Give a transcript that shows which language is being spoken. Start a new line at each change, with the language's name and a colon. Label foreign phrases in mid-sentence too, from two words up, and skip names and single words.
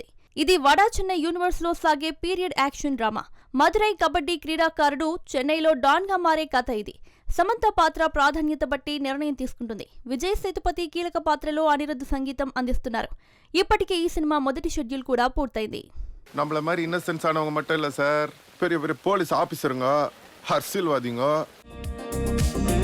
Telugu: ఇది వడా చెన్నై యూనివర్స్ లో సాగే
English: period action drama.
Telugu: మదురై కబడ్డీ క్రీడాకారుడు చెన్నైలో డాన్ గా మారే కథ ఇది. సమంత పాత్ర ప్రాధాన్యత బట్టి నిర్ణయం తీసుకుంటుంది. విజయ్ సేతుపతి కీలక పాత్రలో అనిరుద్ధ్ సంగీతం అందిస్తున్నారు. ఇప్పటికే ఈ సినిమా మొదటి షెడ్యూల్ కూడా పూర్తయింది.
Tamil: நம்மள மாதிரி இன்னசென்ஸ் ஆனவங்க மட்டும் இல்ல சார், பெரிய பெரிய
English: police officers,
Tamil: அரசியல்வாதிங்க.